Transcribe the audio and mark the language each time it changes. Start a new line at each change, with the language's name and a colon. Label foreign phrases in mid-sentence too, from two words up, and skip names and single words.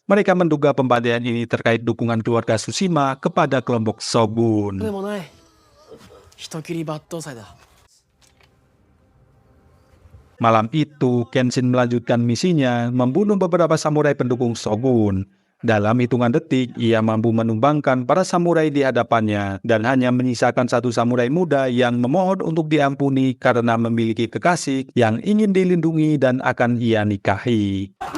Indonesian: Mereka menduga pembantaian ini terkait dukungan keluarga Tsushima kepada kelompok Shogun.
Japanese: でもない人斬り抜刀斎だ
Indonesian: Malam itu, Kenshin melanjutkan misinya membunuh beberapa samurai pendukung Shogun. Dalam hitungan detik, ia mampu menumbangkan para samurai di hadapannya dan hanya menyisakan satu samurai muda yang memohon untuk diampuni karena memiliki kekasih yang ingin dilindungi dan akan ia nikahi.